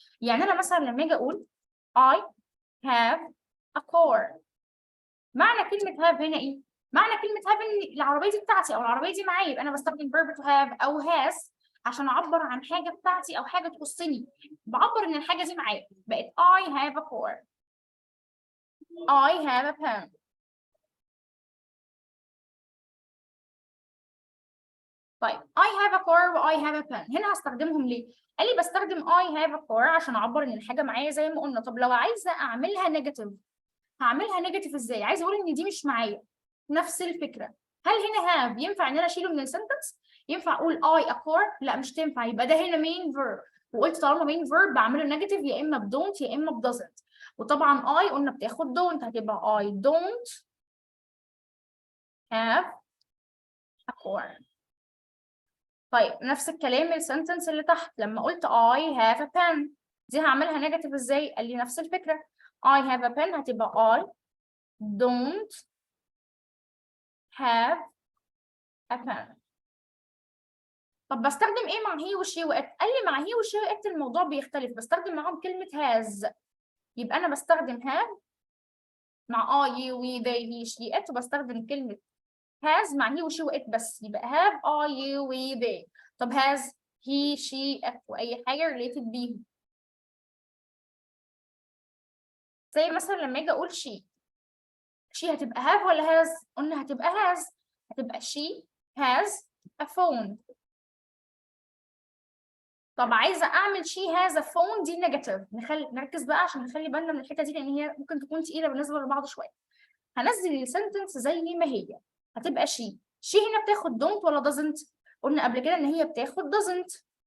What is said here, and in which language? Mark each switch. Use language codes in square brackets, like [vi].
[ar] يعني انا مثلا لما اجي اقول [en] I have a car، [ar] معنى كلمه have هنا ايه؟ معنى كلمه have ان العربيه دي بتاعتي او العربيه دي معايا، يبقى انا بستخدم verb to have او has عشان اعبر عن حاجه بتاعتي او حاجه تخصني، بعبر ان الحاجه دي معايا. بقت [en] I have a car، I have a pen. [ar] طيب [en] I have a car [ar] و [en] I have a pen [ar] هنا هستخدمهم ليه؟ قال لي بستخدم I have a car عشان اعبر ان الحاجه معايا زي ما قلنا. طب لو عايزه اعملها نيجاتيف هعملها نيجاتيف ازاي؟ عايزه اقول ان دي مش معايا، نفس الفكره. هل هنا have ينفع ان انا اشيله من السنتنس؟ ينفع اقول [en] I a car؟ [ar] لا مش تنفع، يبقى ده هنا main verb، وقلت طالما main verb بعمله نيجاتيف يا اما ب don't يا اما ب doesn't، وطبعا I قلنا بتاخد don't، هتبقى [en] I don't have occur. [ar] طيب نفس الكلام السنتنس اللي تحت لما قلت I have a pen، دي هعملها نيجاتيف ازاي؟ قال لي نفس الفكرة. [en] I have a pen [ar] هتبقى [en] I don't have a pen. [ar] طب بستخدم ايه مع [en] He وشي وات؟ [ar] قال لي مع هي وشي وات الموضوع بيختلف، بستخدم معاهم كلمة has. يبقى انا بستخدم [en] have مع I you we they he she it، [ar] وبستخدم كلمة [en] has مع he وشي وات [ar] بس، يبقى [en] have I you we they. [ar] طب [en] has he she it [ar] واي حاجة [en] related [ar] بيهم. زي مثلا لما اجي اقول she هتبقى have ولا has؟ قلنا هتبقى has. هتبقى [en] she has a phone. [ar] طب عايزه اعمل [en] she has a phone [ar] دي نيجاتيف، نركز بقى عشان نخلي بالنا من الحته دي لان هي ممكن تكون تقيله بالنسبه لبعض شويه. هنزل السنتنس زي ما هي، هتبقى she هنا بتاخد don't ولا doesn't؟ قلنا قبل كده ان هي بتاخد doesn't.